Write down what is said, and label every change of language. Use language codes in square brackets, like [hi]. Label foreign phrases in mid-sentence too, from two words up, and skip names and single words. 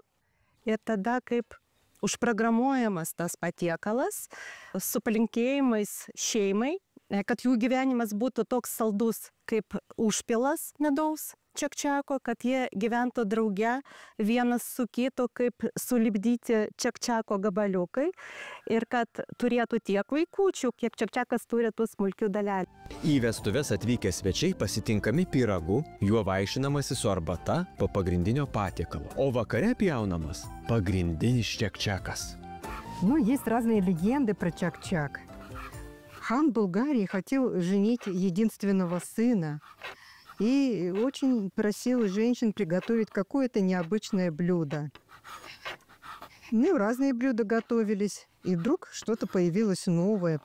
[lt] ir tada kaip užprogramuojamas tas patiekalas su palinkėjimais šeimai, kad jų gyvenimas būtų toks saldus kaip užpilas medaus čak-čako, kad jie gyventų drauge vienas su kitu, kaip sulipdyti čak-čako gabaliukai ir kad turėtų tiek vaikučių, kiek čak-čakas turi tų smulkių dalelių. Į vestuves atvykę svečiai pasitinkami pyragu, juo vaišinamasi su arbata po pagrindinio patiekalo, o vakare pjaunamas pagrindinis čak-čakas. [ru] Ну, есть разные легенды про чак-чак. Хан Булгарии хотел женить единственного сына и очень просил женщин приготовить какое-то необычное блюдо. Ну, разные блюда готовились, и вдруг что-то появилось новое.